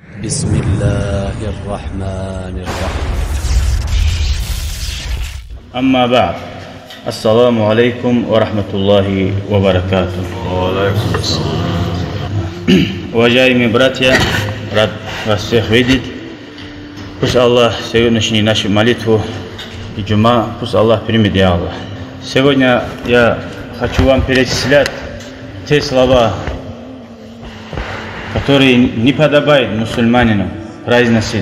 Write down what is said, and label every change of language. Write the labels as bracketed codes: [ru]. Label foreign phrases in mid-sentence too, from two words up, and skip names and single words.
[ar] بسم الله الرحمن الرحيم. أما بعد. السلام عليكم ورحمة الله وبركاته. [ru] Уважаемые братья, рад вас всех видеть. Пусть Аллах сегодняшнюю нашу молитву и джума, пусть Аллах примет, я Аллах. Сегодня я хочу вам перечислять те слова, которые не подобает мусульманину произносить.